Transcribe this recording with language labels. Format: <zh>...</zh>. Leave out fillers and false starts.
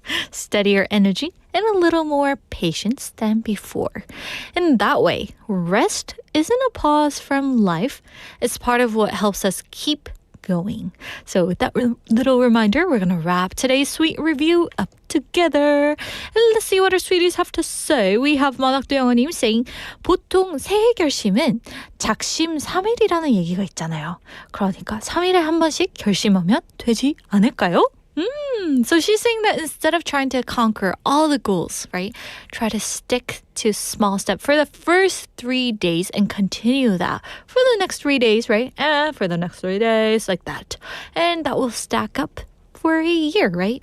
<en>Steadier energy and a little more patience than before. And that way, rest isn't a pause from life. It's part of what helps us keep going. So with that little reminder, we're going to wrap today's sweet review up together. And let's see what our sweeties have to say.</en> <ko>We have 마닥도 영어님 saying, 보통 새해 결심은 작심 3일이라는 얘기가 있잖아요. 그러니까 3일에 한 번씩 결심하면 되지 않을까요?</ko> <en>So she's saying that instead of trying to conquer all the goals, right? Try to stick to small step for the first 3 days and continue that for the next 3 days, right? And for the next 3 days, like that. And that will stack up for a year, right?</en>